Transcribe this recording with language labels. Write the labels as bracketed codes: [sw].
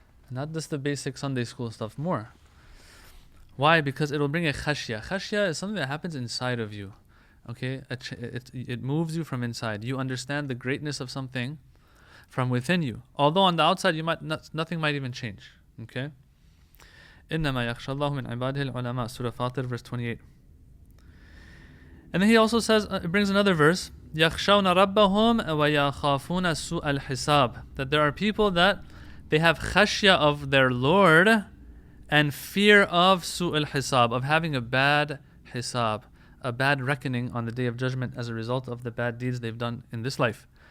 [en] Not just the basic Sunday school stuff, more. Why? Because it will bring a khashya. Khashya is something that happens inside of you. Okay? It moves you from inside. You understand the greatness of something from within you. Although on the outside nothing might even change. Okay? [ar] إِنَّمَا يَخْشَى اللَّهُ مِنْ عِبَادِهِ الْعُلَمَاء, Surah Fatir, verse 28. [en] And then he also says, it brings another verse, [ar] يَخْشَوْنَ رَبَّهُمْ وَيَخَافُونَ سُوءَ الْحِسَابِ, [en] that there are people that they have khashya of their Lord and fear of su'al hisab, of having a bad hisab, a bad reckoning on the Day of Judgment as a result of the bad deeds they've done in this life.